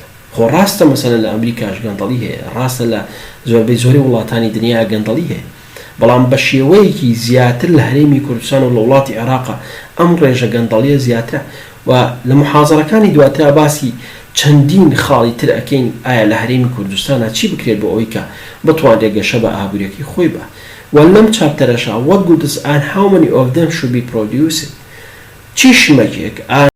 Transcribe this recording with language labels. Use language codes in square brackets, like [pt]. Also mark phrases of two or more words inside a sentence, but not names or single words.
[ckb] خۆ ڕاستە مەسەلەن لە ئەمریکاش گەندەڵی هەیە، ڕاستە لە زۆربەی زۆری وڵاتانی دنیا گەندەڵی هەیە، بەڵام بە شێوەیەکی زیاتر لە هەرێمی کوردستان و لە وڵاتی عێراقا ئەم ڕێژە گەندەڵیە زیاترە. و لە محازەرەکانی دواترا باسی چەندین خاڵی تر ئەکەین ئایا لە هەرێمی کوردستانە چی بکرێت بۆ ئەوەی کە بتوانێت گەشە بە ئابووریەکەی خۆی بە. و لەم چاپتەرەشا [en] what goods and how many of them should be produced؟ [ckb] چی شمەکێک